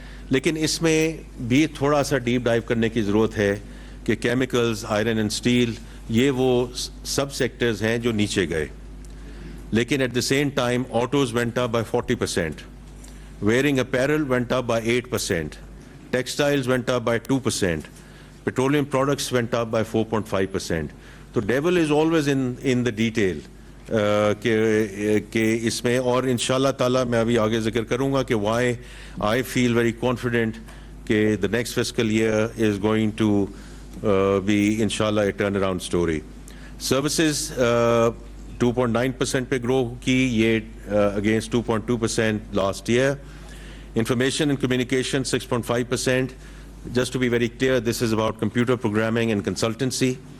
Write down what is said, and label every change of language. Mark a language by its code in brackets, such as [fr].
[ur] لیکن اس میں بھی تھوڑا سا ڈیپ ڈائیو کرنے کی ضرورت ہے کہ کیمیکلز, آئرن اینڈ اسٹیل, یہ وہ سب سیکٹرز ہیں جو نیچے گئے. [en] لیکن at the same time autos went up by 40%, wearing apparel went up by 8%, textiles went up by 2%, petroleum products went up by 4.5%. تو devil is always in the detail. [ur] کہ اس میں, اور انشاءاللہ تعالیٰ میں ابھی آگے ذکر کروں گا کہ [en] why I feel very confident کہ the next fiscal year is going to be inshallah a turnaround story. Services 2.9% [ur] پہ گرو کی, یہ [en] against 2.2% last year. Information and communication 6.5%. Just to be very clear, this is about computer programming and consultancy.